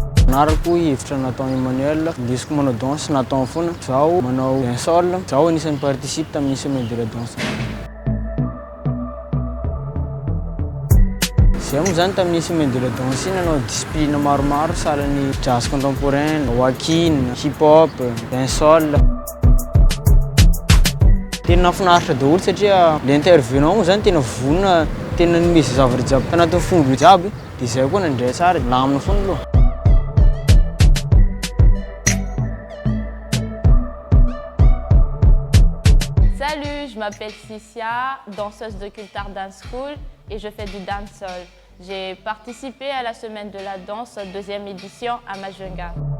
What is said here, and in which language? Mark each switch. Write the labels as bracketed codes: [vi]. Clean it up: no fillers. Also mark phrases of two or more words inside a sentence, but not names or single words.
[mg] Narako hevitra natao Emmanuel, indesiko manao danse natao foana. Zaho manao dancehall, zaho anisan'ny participe tamin'ny [fr] semaine de la danse. [mg] Zaho moa zany tamin'ny [fr] semaine de la danse [mg] iny nanao discipline maromaro sahalan'ny [fr] jazz contemporain, [mg] walking, hip-hop, dancehall. Tena nahafinaritra daholo satria le intervenant moa zany tena vonona, tena nomeza zavatra jiaby tanatin'ny fomba jiaby, dia izay koa nandray tsara, lamina foana aloha. [fr] Salut, je m'appelle Cicia, danseuse de Cultar Dance School et je fais du dancehall. J'ai participé à la semaine de la danse, 2e édition à Majunga.